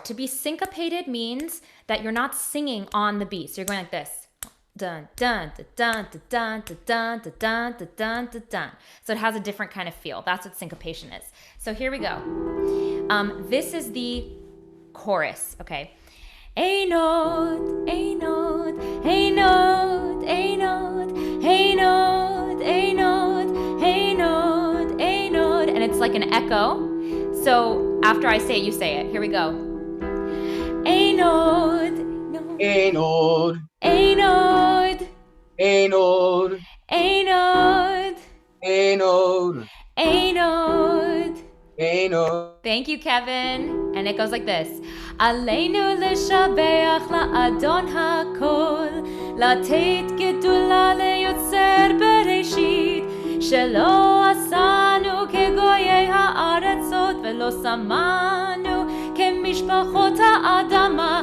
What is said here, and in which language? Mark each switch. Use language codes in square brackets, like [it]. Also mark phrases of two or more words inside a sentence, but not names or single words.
[en] To be syncopated means that you're not singing on the beat. So you're going like this. Dun, dun, dun, dun, dun, dun, dun, dun, dun, dun, dun, dun, dun. So it has a different kind of feel. That's what syncopation is. So here we go. This is the chorus, okay? [he] Ein od, ein od, ein od, ein od, ein od, ein od, ein od, ein od. [en] And it's like an echo. So after I say it, you say it. Here we go. [he] Ein od, Ein od, ein od, ein od, ein od, ein od, ein od. ein od. [en] Thank you, Kevin. And it goes like this. [he] Aleinu לשבח לאדון הכל, לתת גדולה ליוצר בראשית, שלא עשנו כגויי הארצות, ולא שמנו כמשפחות האדמה.